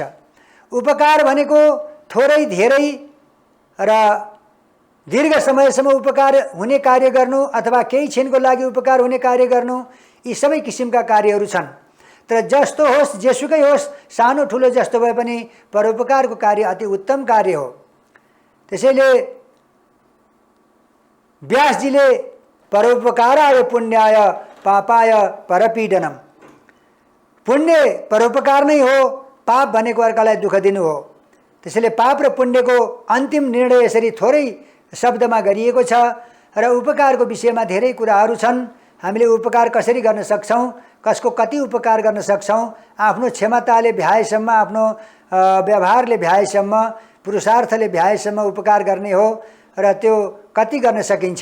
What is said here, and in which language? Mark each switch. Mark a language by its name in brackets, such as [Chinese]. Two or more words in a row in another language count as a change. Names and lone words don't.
[Nepali] उपकार भनेको थोरै धेरै र दीर्घ समयसम्म उपकार हुने कार्य गर्नु अथवा केही क्षणको लागि उपकार हुने कार्य गर्नु, यी सबै किसिमका कार्यहरू छन्। तर जस्तो होस्, जेसुकै होस्, सानो ठुलो जस्तो भए पनि परोपकारको कार्य अति उत्तम कार्य हो। त्यसैले व्यासजीले [Sanskrit] परोपकाराय पुण्याय पापाय परपीडनम, [Nepali] पुण्य परोपकार नै हो, पाप भनेको अर्कालाई दुःख दिनु हो। त्यसैले पाप र पुण्यको अन्तिम निर्णय यसरी थोरै शब्दमा गरिएको छ र उपकारको विषयमा धेरै कुराहरू छन्। हामीले उपकार कसरी गर्न सक्छौँ, कसको कति उपकार गर्न सक्छौँ, आफ्नो क्षमताले भ्याएसम्म, आफ्नो व्यवहारले भ्याएसम्म, पुरुषार्थले भ्याएसम्म उपकार गर्ने हो र त्यो कति गर्न सकिन्छ।